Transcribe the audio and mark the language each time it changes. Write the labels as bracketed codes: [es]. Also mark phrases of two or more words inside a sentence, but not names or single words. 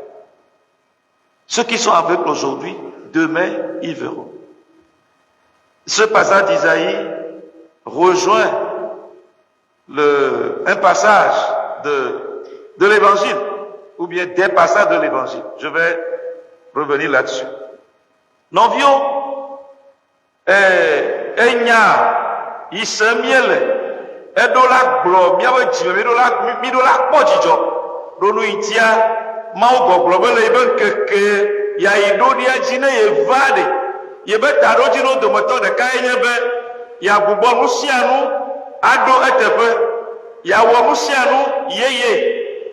[fr] Ceux qui sont aveugles aujourd'hui, demain, ils verront. Ce passage d'Isaïe rejoint un passage de l'évangile, ou bien des passages de l'évangile. Je vais revenir là-dessus. [ee] Nɔviwo, enya yi se miele, eɖo la gblɔ míaƒe dzime mi ɖo la kpɔ dzidzɔ, ɖo nu yi tia, Mawu gbɔgblɔ be le yibe ŋkeke yayi ɖo ɖia dzi ne yeva ɖe, yebe taɖodzinɔ dometɔ ɖeka ye nye be yagbugbɔ nu sia nu aɖo eteƒe, yawɔ nu sia nu yeye.